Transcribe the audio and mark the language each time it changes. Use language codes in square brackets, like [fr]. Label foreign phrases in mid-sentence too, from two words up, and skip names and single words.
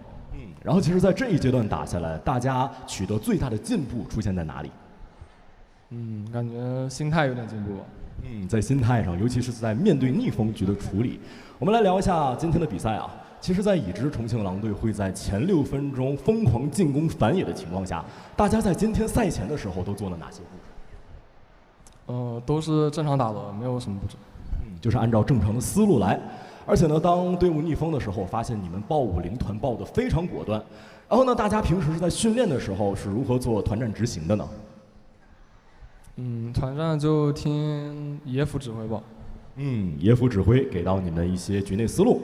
[zh] 然後其實，在這一階段打下來，大家取得最大的進步出現在哪裡？感覺心態有點進步吧。在心態上，尤其是在面對逆風局的處理。我們來聊一下今天的比賽啊。其實，在已知重慶狼隊會在前6分鐘瘋狂進攻反野的情況下，大家在今天賽前的時候都做了哪些布置？都是正常打的，沒有什麼布置。就是按照正常的思路來。而且呢，當隊伍逆風的時候，發現你們報5-0團報得非常果斷。然後呢，大家平時是在訓練的時候是如何做團戰執行的呢？團戰就聽野輔指揮吧。野輔指揮給到你們一些局內思路。